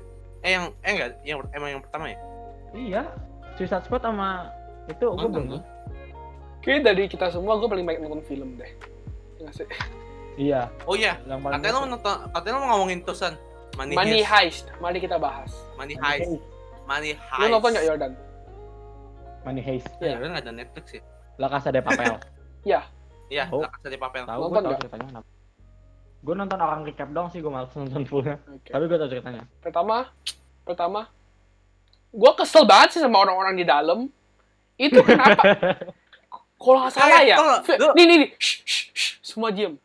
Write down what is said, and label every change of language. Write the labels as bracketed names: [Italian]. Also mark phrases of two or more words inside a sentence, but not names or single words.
[Indonesian] Enggak, emang yang pertama ya? Iya. Suicide Squad sama itu gua Nonton belum. gua. Kayaknya dari kita semua gue paling banyak nonton film deh. Nggak sih? Iya. Oh iya, Yang paling katanya lo mau ngomongin tusan Money Heist. Mari kita bahas. Money Heist. Heist. Money Lu Heist. nonton nggak Jordan? Money Heist. Ya, udah nggak ada Netflix ya. La Casa de Papel. Iya, Oh. La Casa de Papel. Tahu Nonton gua tahu nggak? ceritanya kenapa. Gua nonton orang recap dong sih, gua malas nonton fullnya. Oke. Tapi gua tahu ceritanya. Pertama, gue kesel banget sih sama orang-orang di dalam. Itu kenapa? Kalau nggak salah ya, tunggu, lu- nih, shh, semua diem.